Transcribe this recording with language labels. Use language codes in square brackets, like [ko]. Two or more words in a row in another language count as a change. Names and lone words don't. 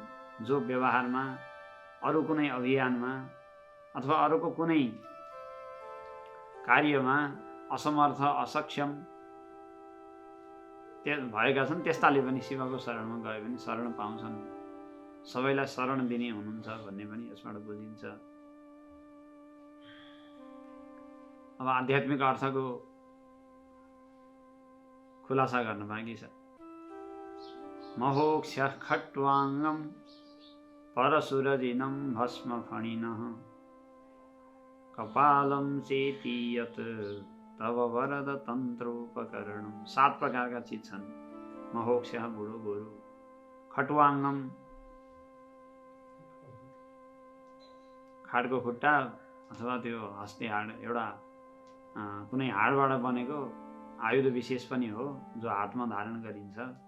[ne] जो व्यवहारमा, अरू कुनै अभियानमा अथवा अरूको कुनै कार्यमा असमर्थ, असक्षम भएका छन्, त्यस्ताले पनि शिवको शरणमा गए पनि शरण पाउँछन्। सबैलाई शरण दिने हुनुहुन्छ भन्ने पनि यसबाट बुझिन्छ। अब आध्यात्मिक अर्थको खुलासा गर्न बाँकी छ। [sa] महोक्ष्यः खट्वाङ्गं परशुरजिनं भस्म फणिनः कपालं चेति यत् तव वरद तन्त्रोपकरणं। [ne] 7 प्रकारका चिज छन्। महोक्ष्यः बुढो गोरु, खट्वाङ्गम खाडको खुट्टा अथवा त्यो हस्ते हाड, एउटा कुनै हाडबाट बनेको आयुध विशेष पनि हो जो हातमा धारण गरिन्छ।